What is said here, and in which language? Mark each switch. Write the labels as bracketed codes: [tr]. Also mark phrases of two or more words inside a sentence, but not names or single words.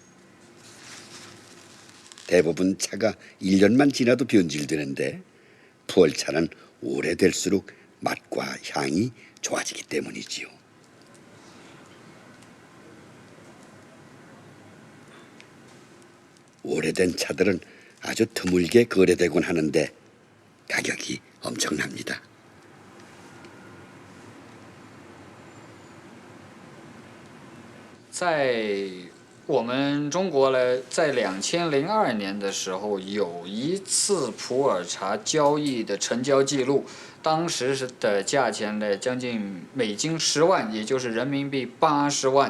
[ko] 대부분 차가 1년만 지나도 변질되는데 푸얼차는 오래될수록 맛과 향이 좋아지기 때문이지요. 오래된 차들은 아주 드물게 거래되곤 하는데 가격이 엄청납니다. [zh] 在我们中国呢，在2002年的时候，有一次普洱茶交易的成交记录，当时的价钱呢，将近美金10万，也就是人民币80万。